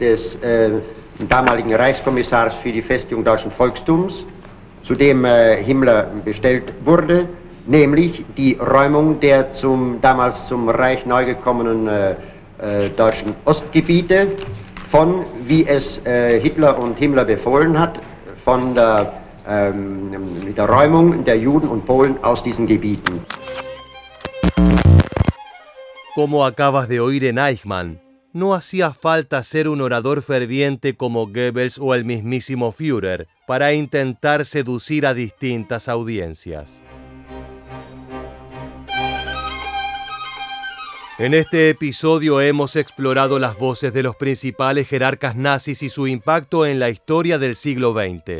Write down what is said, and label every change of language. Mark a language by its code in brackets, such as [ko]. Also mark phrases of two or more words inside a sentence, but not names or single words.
[de] des damaligen Reichskommissars für die Festigung deutschen Volkstums, zu dem Himmler bestellt wurde, nämlich die Räumung der damals zum Reich neu gekommenen deutschen Ostgebiete von, wie es Hitler und Himmler befohlen hat, mit der Räumung der Juden und Polen aus diesen Gebieten. [es] Como acabas de oír en Eichmann, no hacía falta ser un orador ferviente como Goebbels o el mismísimo Führer para intentar seducir a distintas audiencias. En este episodio hemos explorado las voces de los principales jerarcas nazis y su impacto en la historia del siglo XX.